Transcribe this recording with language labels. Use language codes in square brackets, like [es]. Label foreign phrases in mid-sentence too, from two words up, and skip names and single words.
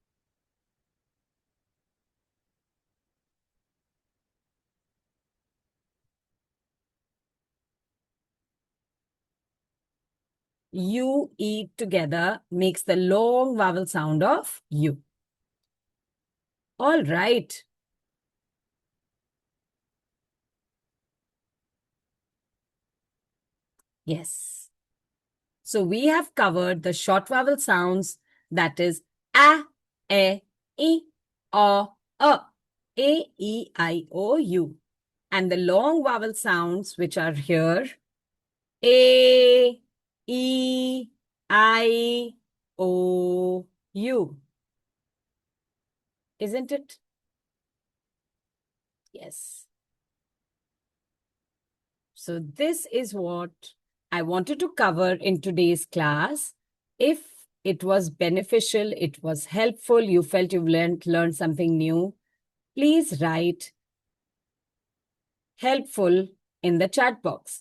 [en] U, E together makes the long vowel sound of U. All right. Yes. So we have covered the short vowel sounds, that is a, e, o, e, I, o, u. And the long vowel sounds, which are here, a, e, I, o, u. Isn't it? Yes. So this is what I wanted to cover in today's class. If it was beneficial, it was helpful, you felt you've learned something new, please write helpful in the chat box.